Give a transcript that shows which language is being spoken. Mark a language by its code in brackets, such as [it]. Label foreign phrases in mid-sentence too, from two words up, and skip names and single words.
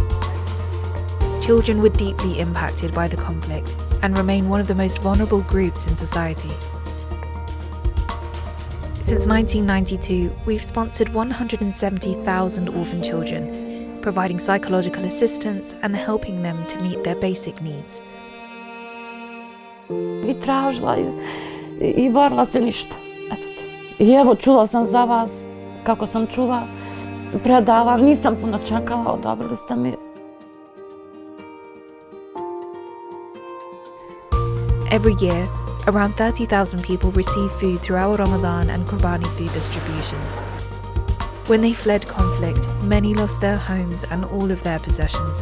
[en] Children were deeply impacted by the conflict and remain one of the most vulnerable groups in society. Since 1992, we've sponsored 170,000 orphan children, providing psychological assistance and helping them to meet their basic needs. [bs] I tražila i borila se ništa. I evo, čula sam za vas, kako sam čula, predala, nisam puno čekala, odobrili ste mi. [en] Every year, around 30,000 people receive food through our Ramadan and Qurbani food distributions. When they fled conflict, many lost their homes and all of their possessions.